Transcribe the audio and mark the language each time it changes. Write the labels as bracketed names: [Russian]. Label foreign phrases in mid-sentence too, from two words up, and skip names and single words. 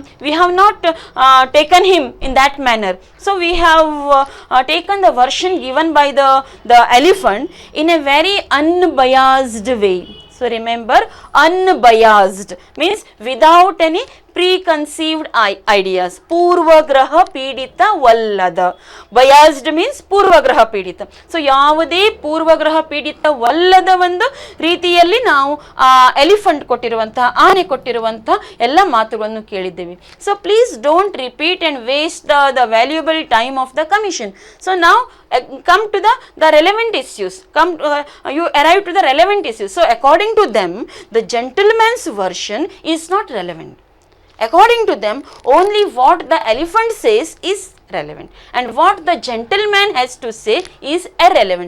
[English] We have not taken him in that manner. So we have taken the version given by the elephant in a very unbiased way. So remember, unbiased means without any preconceived ideas. [Kannada] ಪೂರ್ವಗ್ರಹ ಪೀಡಿತ ಅಲ್ಲದ. [English] Biased means [Kannada] ಪೂರ್ವಗ್ರಹ ಪೀಡಿತ. So ಯಾವುದೇ ಪೂರ್ವಗ್ರಹ ಪೀಡಿತ ಅಲ್ಲದ ಒಂದು ರೀತಿಯಲ್ಲಿ ನಾವು ಎಲಿಫೆಂಟ್ ಕೊಟ್ಟಿರುವಂತಹ, ಆನೆ ಕೊಟ್ಟಿರುವಂತಹ ಎಲ್ಲ ಮಾತುಗಳನ್ನು ಕೇಳಿದ್ದೇವೆ. [English] So please don't repeat and waste the valuable time of the commission. So now come to the relevant issues. You arrive to the relevant issues. So according to them, the gentleman's version is not relevant. According to them, only what the elephant says is relevant, and what the gentleman has to say is irrelevant.